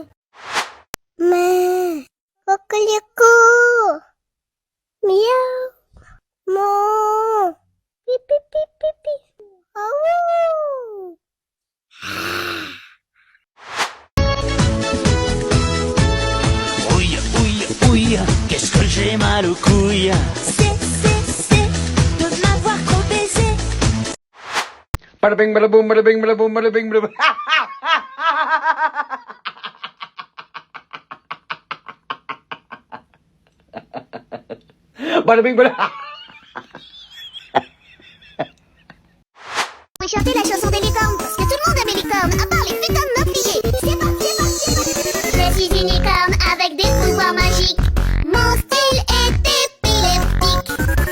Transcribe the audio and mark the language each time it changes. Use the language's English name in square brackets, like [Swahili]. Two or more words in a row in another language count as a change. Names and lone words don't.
[French] Mais, coquelicot, miaou, mon, pipi, pipi, pipi, oh. Ouille, ouille, ouille, qu'est-ce que j'ai mal aux couilles. C'est de m'avoir trop baisé. Bada bing, bada boom, bada bing, bada boom, bada bing, bada boom. Bada bing, bada. Oui, chanter la chanson des licornes, parce que tout le monde aime les licornes, à part les putains de meurtriers. C'est parti, c'est parti. Je suis une licorne avec des pouvoirs magiques. Mon style est épileptique.